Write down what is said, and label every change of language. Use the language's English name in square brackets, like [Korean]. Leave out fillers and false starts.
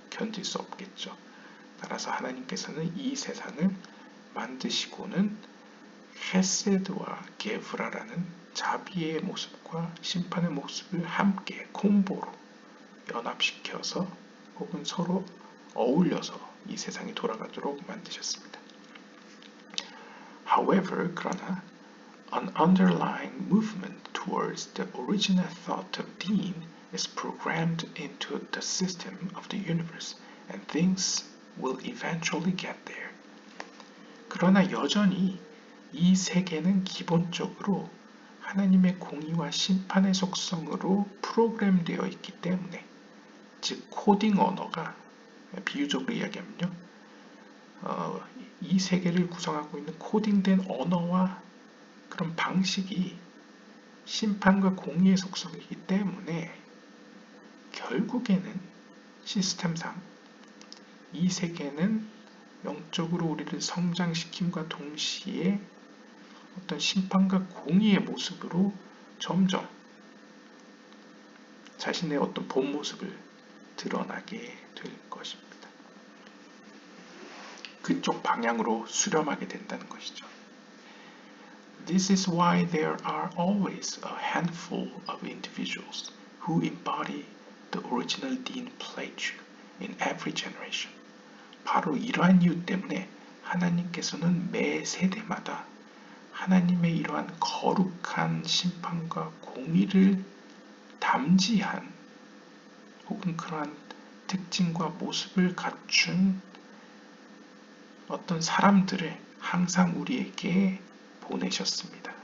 [Korean] 견딜 수 없겠죠. 따라서 하나님께서는 이 세상을 만드시고는 헤세드와 게브라라는 자비의 모습과 심판의 모습을 함께 콤보로 연합시켜서 혹은 서로 어울려서 이 세상이 돌아가도록 만드셨습니다. [English] However, [Korean] 그러나 [English] an underlying movement towards the original thought of being is programmed into the system of the universe, and things will eventually get there. [Korean] 그러나 여전히 이 세계는 기본적으로 하나님의 공의와 심판의 속성으로 프로그램되어 있기 때문에, 즉 코딩 언어가 비유적으로 이야기하면요, 이 세계를 구성하고 있는 코딩된 언어와 그런 방식이 심판과 공의의 속성이기 때문에 결국에는 시스템상 이 세계는 영적으로 우리를 성장시킴과 동시에 어떤 심판과 공의의 모습으로 점점 자신의 어떤 본 모습을 드러나게 될 것입니다. 그쪽 방향으로 수렴하게 된다는 것이죠. [English] This is why there are always a handful of individuals who embody the original Dean Plato in every generation. [Korean] 바로 이러한 이유 때문에 하나님께서는 매 세대마다 하나님의 이러한 거룩한 심판과 공의를 담지한 혹은 그러한 특징과 모습을 갖춘 어떤 사람들을 항상 우리에게 보내셨습니다.